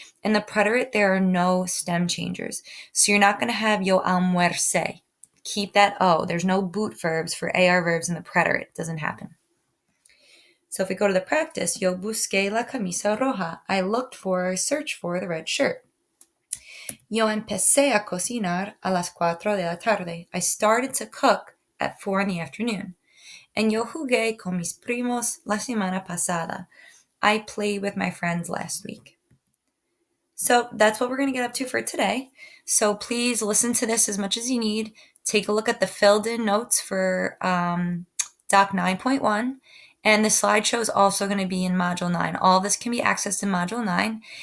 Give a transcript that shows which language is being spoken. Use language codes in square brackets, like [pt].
[en] In the preterite, there are no stem changers. So you're not going to have [es] yo almuerce. [en] Keep that O. There's no boot verbs for AR verbs in the preterite. It doesn't happen. So if we go to the practice, [es] yo busqué la camisa roja. [en] I looked for or searched for the red shirt. [es] Yo empecé a cocinar a las 4 de la tarde. [en] I started to cook at 4 in the afternoon. [es] And yo jugué con mis primos la semana pasada. [en] I played with my friends last week. So that's what we're going to get up to for today. So please listen to this as much as you need. Take a look at the filled in notes for Doc 9.1. And the slideshow is also going to be in Module 9. All this can be accessed in Module 9.